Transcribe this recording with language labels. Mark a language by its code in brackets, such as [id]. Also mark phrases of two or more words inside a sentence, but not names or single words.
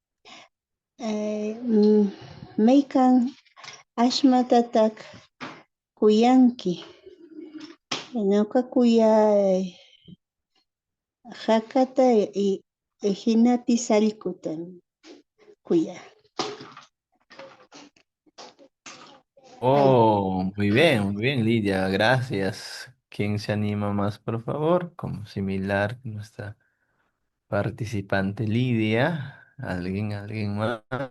[qu] maykan ashmatataq kuyanki ñuqa kuyaa hakata hinapis allquta kuyaa. [es] Oh, muy bien, Lidia, gracias. ¿Quién se anima más, por favor? Como similar que nuestra participante Lidia. ¿Alguien más?